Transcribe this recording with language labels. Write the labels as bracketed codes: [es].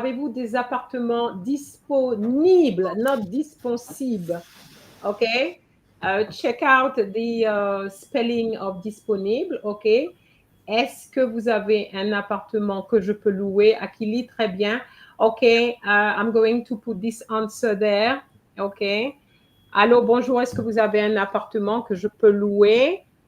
[fr] Avez-vous des appartements disponibles, not disponibles? Okay. [en] Check out the spelling of disponible. Okay. [fr] Est-ce que vous avez un appartement que je peux louer? Akili, très bien. Okay. [en] I'm going to put this answer there. [fr] Okay. Allô, bonjour. Est-ce que vous avez un appartement que je peux louer?